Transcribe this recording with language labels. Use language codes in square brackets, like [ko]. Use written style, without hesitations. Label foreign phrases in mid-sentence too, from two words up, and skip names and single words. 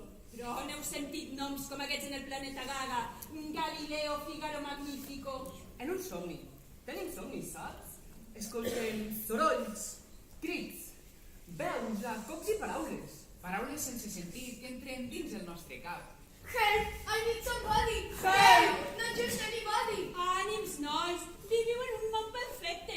[ca] Però on heu sentit noms com aquests en el planeta Gaga? Galileo, Fígaro, Magnífico. En un somni. Tenim somnis, saps? Escoltem sorolls, crits, veus, cops i paraules. Paraules sense sentit que entren dins el nostre cap. [en] Help, I need somebody. Help! Not just anybody. [ca] Ànims, nois. Viviu en un món perfecte.